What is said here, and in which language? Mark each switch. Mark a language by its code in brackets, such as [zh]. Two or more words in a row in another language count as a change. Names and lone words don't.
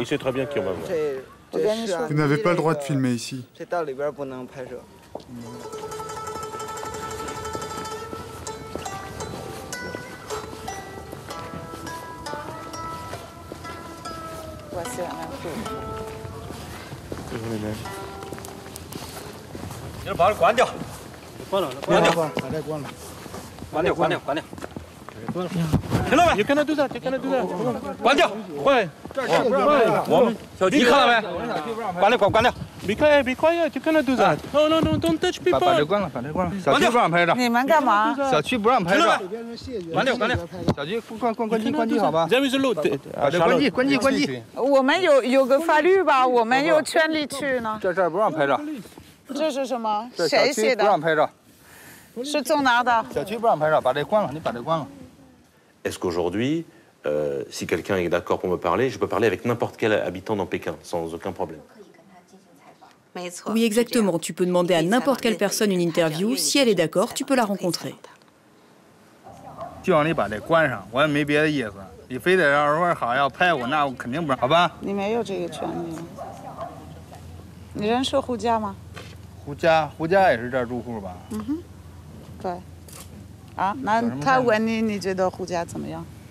[fr] Il sait très bien qui on va voir. Vous n'avez pas le droit de filmer ici. Voici la même chose. [zh] 你把它关掉，关了，关掉，关掉，关掉，关掉。听到没？ [en] You cannot do that. You cannot do that. [zh] 关掉，会。我们你看了没？关掉，关掉。 [en] Be quiet. Be quiet. You cannot do that. No, no, no. Don't touch people. [zh] 把这关了，把这关了。小区不让拍照。你们干嘛？小区不让拍照。关掉，关掉。小区关机好吧？ [en] There is a law. [zh] 把这关机。我们有个法律吧，我们有权利去呢。这儿不让拍照。这是什么？谁写的？不让拍照。是从哪的？小区不让拍照，把这关了，你把这关了。 [fr] Est-ce qu'aujourd'hui, si quelqu'un est d'accord pour me parler, je peux parler avec n'importe quel habitant dans Pékin, sans aucun problème? Oui, exactement. Tu peux demander à n'importe quelle personne une interview. Si elle est d'accord, tu peux la rencontrer. [zh] 就让你把这关上，我也没别的意思。你非得要说好要拍我，那我肯定不让，好吧？你没有这个权利。你认识胡家吗？胡家也是这儿住户吧？嗯哼，对。啊，那他问你，你觉得胡家怎么样？